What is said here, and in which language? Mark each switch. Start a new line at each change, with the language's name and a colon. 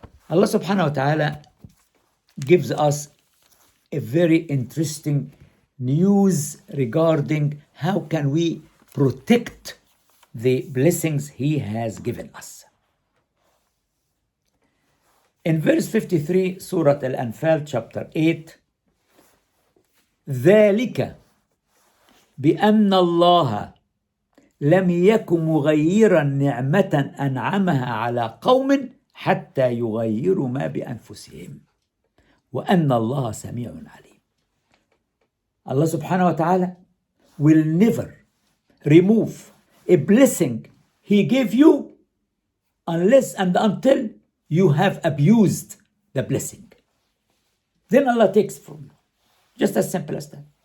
English: Allah subhanahu wa ta'ala gives us a very interesting news regarding how can we protect the blessings He has given us. In verse 53, Surah Al-Anfal chapter 8,
Arabic: ذلك بأن الله لم يكن مغيرا نعمة أنعمها على قوم حتى يغيروا ما بأنفسهم وأن الله سميع عليم.
English: Allah subhanahu wa ta'ala will never remove a blessing He gave you unless and until you have abused the blessing. Then Allah takes from you. Just as simple as that.